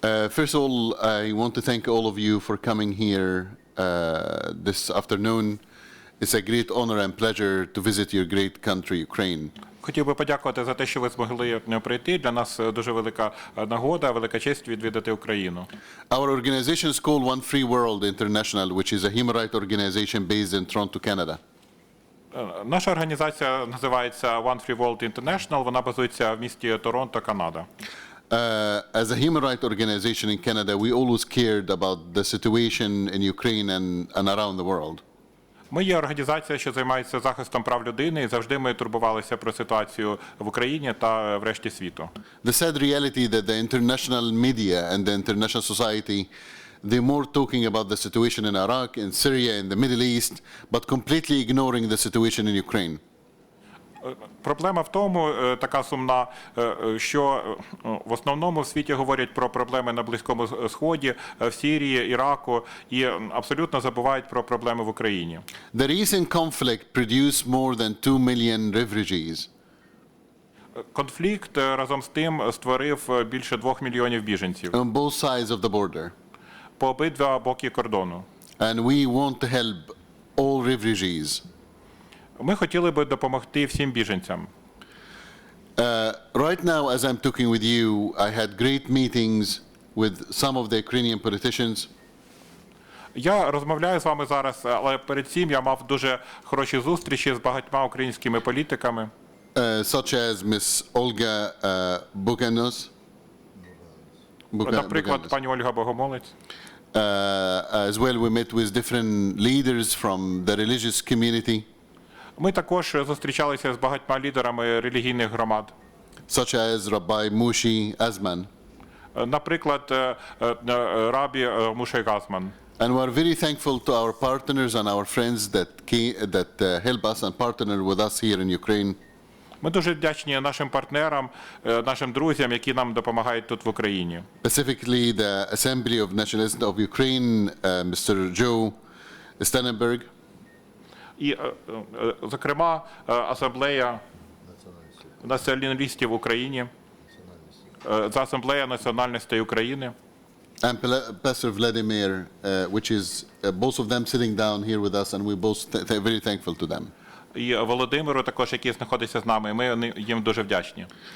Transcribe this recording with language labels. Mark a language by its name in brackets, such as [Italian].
[English] First of all, I want to thank all of you for coming here this afternoon. It's a great honor and pleasure to visit your great country, Ukraine. [Ukrainian] Хотів би подякувати за те, що ви змогли прийти. Для нас дуже велика нагода, велика честь відвідати Україну. [English] Our organization is called One Free World International, which is a human rights organization based in Toronto, Canada. [Ukrainian] Наша організація називається One Free World International. Вона базується в місті Торонто, Канада. [English] As a human rights organization in Canada, we always cared about the situation in Ukraine and around the world. [Ukrainian] Ми є організація, що займається захистом прав людини, і завжди ми турбувалися про ситуацію в Україні та в решті світу. [English] The sad reality that the international media and the international society, they're more talking about the situation in Iraq, in Syria, in the Middle East, but completely ignoring the situation in Ukraine. [Ukrainian] Проблема в тому, така сумна, що в основному в світі говорять про проблеми на Близькому Сході, в Сирії, Іраку, і абсолютно забувають про проблеми в Україні. [English] The recent conflict produced more than 2 million refugees. [Ukrainian] Конфлікт разом з тим створив більше 2 мільйонів біженців [English] On both sides of the border. [Ukrainian] по обидва боки кордону. [English] And we want to help all refugees. [Ukrainian] Ми хотіли би допомогти всім біженцям. [English] Right now, as I'm talking with you, I had great meetings with some of the Ukrainian politicians. [Ukrainian] Я розмовляю з вами зараз, але перед цим я мав дуже хороші зустрічі з багатьма українськими політиками. [English] Such as Ms. Olga Buganos. [Ukrainian] Наприклад, пані Ольга Богомолець. [English] As well, we met with different leaders from the religious community. [Ukrainian] Ми також зустрічалися з багатьма лідерами релігійних громад. [English] Such as Rabbi Moshe Azman. [Ukrainian] Наприклад, рабі Мушей Газман. [English] And we are very thankful to our partners and our friends that help us and partner with us here in Ukraine. [Ukrainian] Ми дуже вдячні нашим партнерам, нашим друзям, які нам допомагають тут в Україні. [English] Specifically the Assembly of Nationalists of Ukraine, Mr. Joe Stenenberg. [Ukrainian] І, зокрема, Асамблея націоналістів в Україні, Асамблея національностей України. [English] And Pastor Vladimir, which is both of them sitting down here with us, and we're both very thankful to them. [Ukrainian] І Володимиру також, який знаходиться з нами, ми їм дуже вдячні.